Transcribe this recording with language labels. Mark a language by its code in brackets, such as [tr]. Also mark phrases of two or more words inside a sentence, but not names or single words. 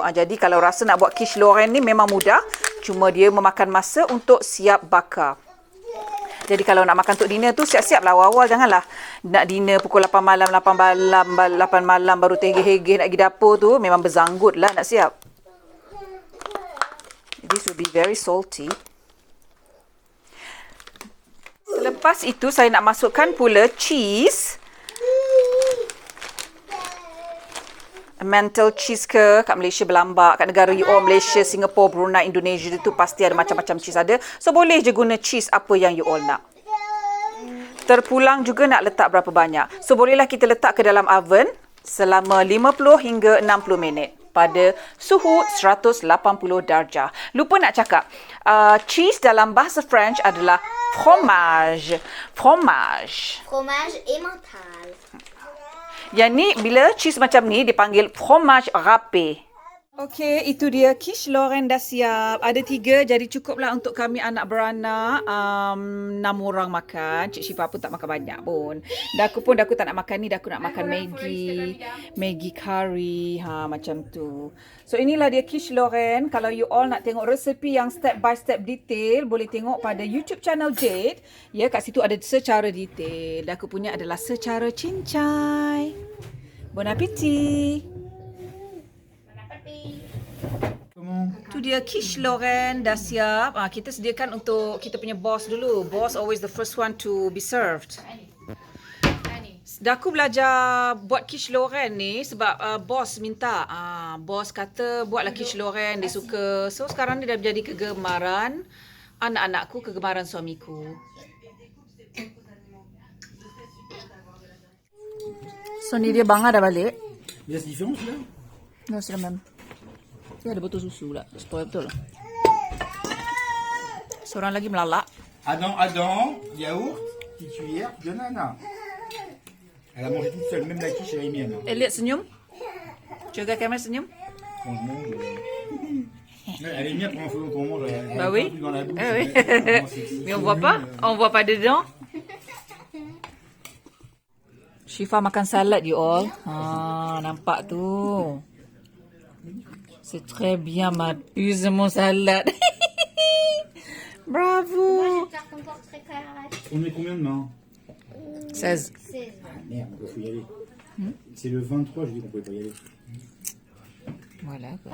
[ms] Jadi kalau rasa nak buat quiche Lorraine ni memang mudah. Cuma dia memakan masa untuk siap bakar. Jadi kalau nak makan untuk dinner tu siap-siap lah awal-awal. Janganlah nak dinner pukul 8 malam baru terhegeh-hegeh nak pergi dapur tu. Memang berzanggut lah nak siap. [en] This will be very salty. [ms] Selepas itu saya nak masukkan pula cheese. Mental cheese ke kat Malaysia berlambak. Kat negara you all, Malaysia, Singapore, Brunei, Indonesia tu pasti ada macam-macam cheese ada. So boleh je guna cheese apa yang you all nak. Terpulang juga nak letak berapa banyak. So bolehlah kita letak ke dalam oven selama 50 hingga 60 minit. Pada suhu 180 darjah. Lupa nak cakap, cheese dalam bahasa French adalah fromage. [fr] Fromage. fromage emmental. [ms] Yang ni, bila cheese macam ni, dipanggil [fr] fromage râpé. [ms] Okey, itu dia quiche Lorraine dah siap. Ada 3, jadi cukuplah untuk kami anak beranak. 6 orang makan. Cik Syifa pun tak makan banyak pun. Daku tak nak makan ni. Daku nak makan Maggi. Maggi curry. Macam tu. So, inilah dia quiche Lorraine. Kalau you all nak tengok resepi yang [en] step by step [ms] detail, boleh tengok pada [en] YouTube channel [ms] Jade. Ya, kat situ ada secara detail. Daku punya adalah secara cincai. [fr] Bon appétit. [ms] Tu dia quiche Lorraine dah siap. Kita sediakan untuk kita punya boss dulu. [en] Boss always the first one to be served. [ms] Daku belajar buat quiche Lorraine ni sebab boss minta. Boss kata buatlah quiche Lorraine, dia suka. So sekarang ni dah menjadi kegemaran anak-anakku, kegemaran suamiku. So ni dia bangga dah balik. [fr] Il y a cette différence là? Non, c'est la même. Dia ada botol susu pula. Spoil betul lah. Seorang lagi melalak. Adam, yaourt, petite cuillère, puis Anna. Elle a mangé toute seule, même la quiche, elle a mis Anna. Elliot senyum. Jaga kamera senyum. Franchement, elle est bien pour un fois qu'on mange. Bah oui. Dans la bouche, Oui. sexy. Mais on voit pas. On voit pas dedans. [ms] Syifa makan salad you all. Nampak tu. [fr] C'est très bien ma puce mon salade. Bravo. On met combien de mains? 16. 16. Merde, il faut y aller. C'est le 23, je dis qu'on pouvait pas y aller. Voilà quoi.